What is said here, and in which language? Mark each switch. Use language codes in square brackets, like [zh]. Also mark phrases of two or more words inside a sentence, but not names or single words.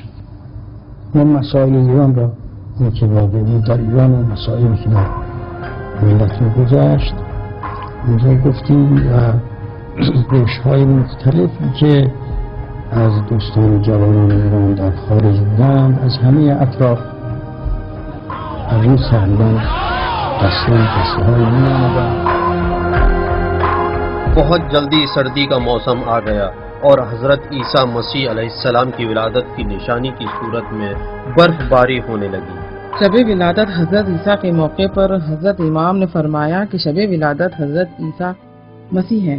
[fa] ما مسائل ایران را این که واقعی در ایران و مسائلی که در ملت میگذشت اونجا گفتیم و روش‌های مختلفی که از دوستان جوانان ایران در خارج بودند از همه اطراف از این سهلان دسته های می آمدند. [ur] بہت جلدی سردی کا موسم آ گیا اور حضرت عیسیٰ مسیح علیہ السلام کی ولادت کی نشانی کی صورت میں برف باری ہونے لگی. شب ولادت حضرت عیسیٰ کے موقع پر حضرت امام نے فرمایا کہ شب ولادت حضرت عیسیٰ مسیح ہیں۔